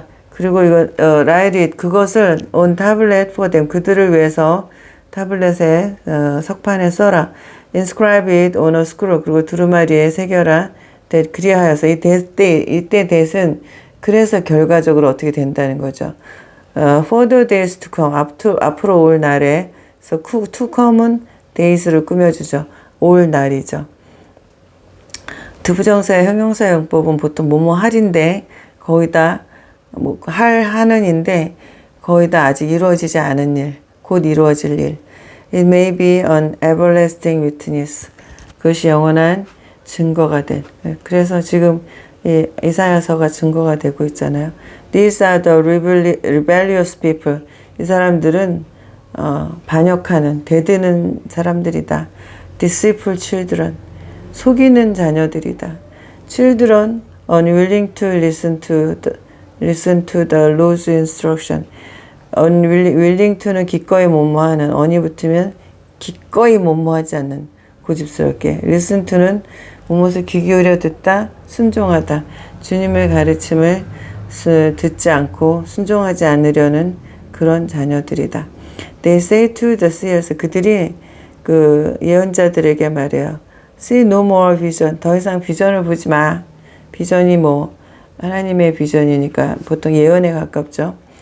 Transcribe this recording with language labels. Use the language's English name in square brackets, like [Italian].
[Korean] 그리고 이거 write it, 그것을 [English] on tablet for them, [Korean] 그들을 위해서 타블렛에 석판에 써라. [English] Inscribe it on a scroll, [Korean] 그리고 두루마리에 새겨라. 그리하여서 이때 that은 그래서 결과적으로 어떻게 된다는 거죠. [English] For the days to come, [Korean] 앞으로 올 날에, [English] to come은 days를 꾸며주죠. [Korean] 올 날이죠. 두부정사의 형용사 용법은 보통 뭐뭐 할인데 거의 다 하는인데 거의 다 아직 이루어지지 않은 일, 곧 이루어질 일. [English] It may be an everlasting witness. [Korean] 그것이 영원한 증거가 된. 그래서 지금 이사야서가 증거가 되고 있잖아요. [English] These are the rebellious people. [Korean] 이 사람들은 반역하는, 대드는 사람들이다. [English] Deceitful children. [Korean] 속이는 자녀들이다. [English] Children unwilling to listen to the Lord's instruction. [Korean] unwilling to는 기꺼이 못모하는, on이 붙으면 기꺼이 못모하지 않는, 고집스럽게. listen to는 무엇을 귀 기울여 듣다, 순종하다. 주님의 가르침을 듣지 않고 순종하지 않으려는 그런 자녀들이다. [English] They say to the seers, [Korean] 그들이 그 예언자들에게 말해요. [English] See no more vision. [Korean] 더 이상 비전을 보지 마. 비전이 뭐 하나님의 비전이니까 보통 예언에 가깝죠.